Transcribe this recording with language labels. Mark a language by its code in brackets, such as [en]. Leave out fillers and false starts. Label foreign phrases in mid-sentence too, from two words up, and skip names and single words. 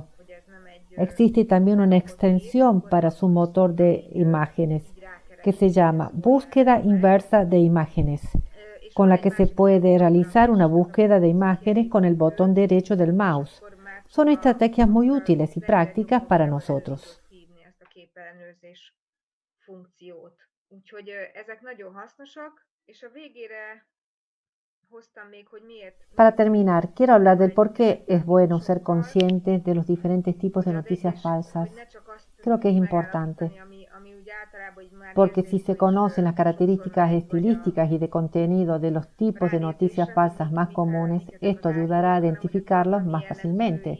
[es] Existe también una extensión para su motor de imágenes que se llama búsqueda inversa de imágenes, con la que se puede realizar una búsqueda de imágenes con el botón derecho del mouse. Son estrategias muy útiles y prácticas para nosotros. [hu] Úgyhogy ezek nagyon hasznosak, és a végére hoztam még, hogy miért. [es] Para terminar, quiero hablar del por qué es bueno ser consciente de los diferentes tipos de noticias falsas. Creo que es importante, porque si se conocen las características estilísticas y de contenido de los tipos de noticias falsas más comunes, esto ayudará a identificarlos más fácilmente.